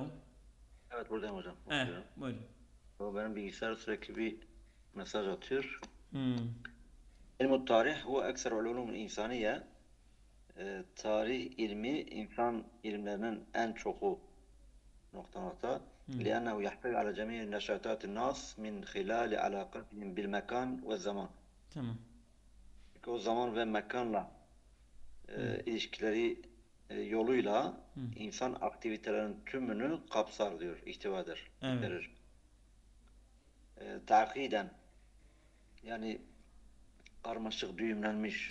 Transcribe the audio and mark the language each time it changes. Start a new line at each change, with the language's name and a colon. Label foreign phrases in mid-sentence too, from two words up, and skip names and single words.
Turkish: Evet, buradayım hocam. Evet, buyurun. Benim bilgisayar sürekli bir mesaj atıyor.
Arabic: علم التاريخ هو أكثر العلوم الإنسانية.
Turkish: Tarih ilmi insan ilimlerinin en çoku nokta.
Arabic: لأنه يحتوي على جميع نشاطات الناس من خلال علاقتهم بالمكان والزمان.
Turkish: Tamam. O zaman ve mekanla ilişkileri yoluyla insan aktivitelerinin tümünü kapsar diyor, ihtiva eder. Evet. Takiden, yani karmaşık, düğümlenmiş.